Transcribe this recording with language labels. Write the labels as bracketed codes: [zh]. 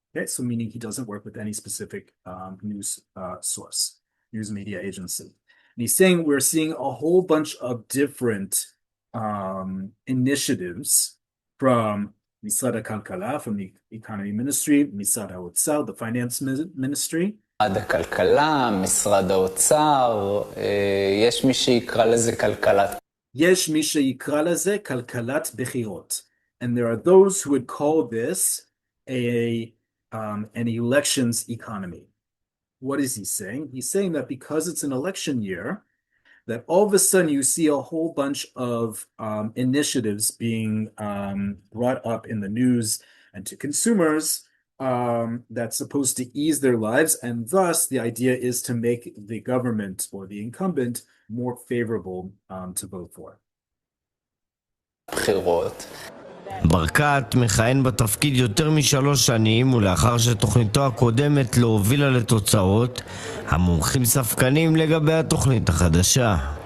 [en] Okay, so meaning he doesn't work with any specific news source, news media agency. And he's saying we're seeing a whole bunch of different initiatives from Misrad HaKalkala, from the economy ministry, Misrad HaOtzar, the finance ministry. [he] משרד הכלכלה, משרד האוצר, יש מי שיקרא לזה כלכלת. יש מי שיקרא לזה כלכלת בחירות. [en] And there are those who would call this an elections economy. What is he saying? He's saying that because it's an election year, that all of a sudden you see a whole bunch of initiatives being brought up in the news and to consumers that's supposed to ease their lives, and thus the idea is to make the government or the incumbent more favorable to vote for. [he] בחירות. ברקת מכהן בתפקיד יותר מ3 שנים, ולאחר שתוכניתו הקודמת לא הובילה לתוצאות, המומחים ספקנים לגבי התוכנית החדשה.